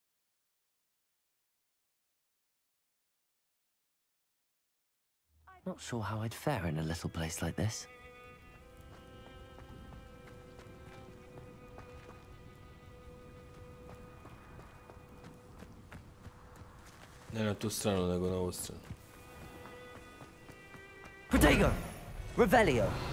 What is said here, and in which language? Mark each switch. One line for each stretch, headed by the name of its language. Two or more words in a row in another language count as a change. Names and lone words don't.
English: Not sure how I'd fare in a little place like this.
Croatian: Ne na tu stranu, nego na ovu stranu. Protego! Revelio!